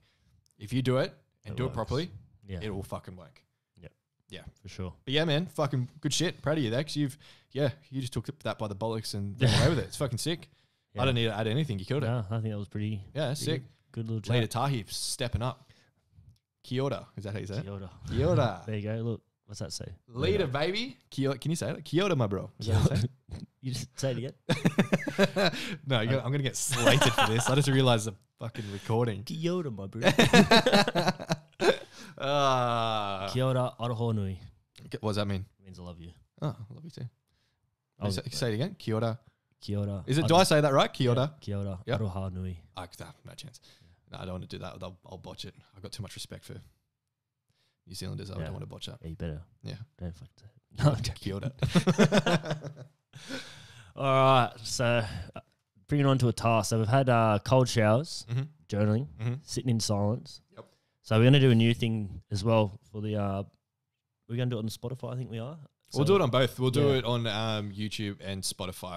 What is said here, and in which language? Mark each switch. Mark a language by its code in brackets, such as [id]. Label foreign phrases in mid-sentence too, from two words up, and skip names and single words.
[en] If you do it and do it properly, it will fucking work. Yeah, for sure. But yeah, man, fucking good shit. Proud of you there, because you just took that by the bollocks and ran away with it. It's fucking sick. I don't need to add anything. You killed it. I think that was pretty. Yeah, sick. Good little chat. Later, Tahi stepping up. [mi] Kia ora. [en] Is that how you say it? [mi] Kia ora. Kia ora. [en] There you go. Look, what's that say? Later, baby. [mi] Kia ora. [en] Can you say it? [mi] Kia ora, [en] my bro. Is that how you say it? You just say it again. No, I'm going to get slated for this. I just realised the fucking recording. [mi] Kia ora, [en] my bro. [mi] Kia ora, aroha nui. [en] What does that mean? It means I love you. Oh, I love you too. Say it again. [mi] Kia ora. Kia ora. [en] Is it? Do I say that right? [mi] Kia ora. Yeah, kia ora. Yep. Aroha nui. [en] No chance. No, I don't want to do that. I'll botch it. I've got too much respect for New Zealanders. I don't want to botch that. Yeah, you better. Yeah. Don't fuck that. No, [mi] kia ora. [en] All right. So bringing on to a task. So we've had cold showers, journaling, sitting in silence. Yep. So we're going to do a new thing as well for the. We're going to do it on Spotify. I think we are. So we'll do it on both. We'll do it on YouTube and Spotify.